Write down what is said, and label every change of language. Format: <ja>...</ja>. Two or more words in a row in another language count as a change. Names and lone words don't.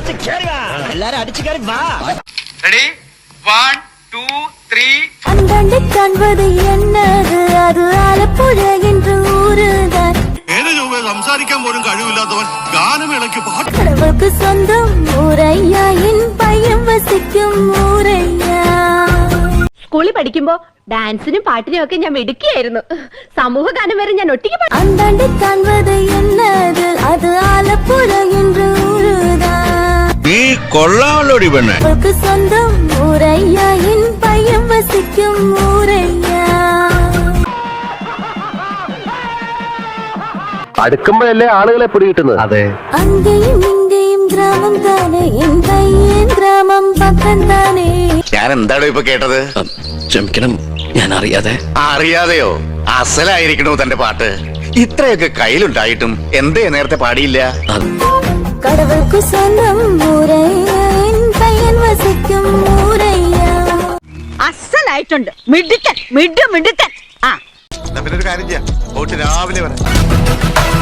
<ml>എല്ലാരും അടിച്ചു കയറി വാ. റെഡി 1 2 3</ml> <ta>அந்தாண்டு காண்பது என்னது அது ആലപ്പുഴ என்ற ஊருதான்</ta> <ml>സംസാരിക്കാൻ പോലും കഴിവില്ലാത്തവൻ ഗാനമേളയ്ക്ക് പാട്ട്</ml> <ta>கடவுளுக்கு சொந்தம் ஊரையா என் பையன் வசிக்கும் ஊரையா.</ta> <ml>സ്കൂളിൽ പഠിക്കുമ്പോ ഡാൻസിനും പാട്ടിനും ഒക്കെ ഞാൻ മിടുക്കിയായിരുന്നു. സമൂഹ ഗാനം വരെ ഞാൻ ഒറ്റയ്ക്ക്</ml> <ta>அந்தாண்டு காண்பது என்னது அது ആലപ്പുഴ என்ற ஊருதான்.</ta> <ml>നീ കൊള്ളാമല്ലോടി പെണ്ണെ.</ml> <ta>கடவுளுக்கு சொந்தம் ஊரையா என் பையன் வசிக்கும் ஊரையா.</ta> <ml>അടുക്കുമ്പോഴല്ലേ ആളുകളെ പിടികിട്ടുന്നത്. അതെ,</ml> <ta>அங்கேயும் இங்கேயும் கிராமம் தானே என் பையன் கிராமம் பக்கம் தானே.</ta> <ml>ഞാൻ എന്താണോ ഇപ്പൊ കേട്ടത്? ക്ഷമിക്കണം, ഞാൻ അറിയാതെ. അറിയാതെയോ? അസലായിരിക്കണോ തന്റെ പാട്ട്? ഇത്രയൊക്കെ കയ്യിലുണ്ടായിട്ടും എന്തേ നേരത്തെ പാടിയില്ല?</ml> <ta>கடவுளுக்கு சொந்தம் ஊரையா என் பையன் வசிக்கும் ஊரையா.</ta> <ml>അസലായിട്ടുണ്ട്. മിടുക്കൻ മിടുക്കൻ. പിന്നെ ഒരു കാര്യം ചെയ്യാം, പോയിട്ട് രാവിലെ വരാം.</ml>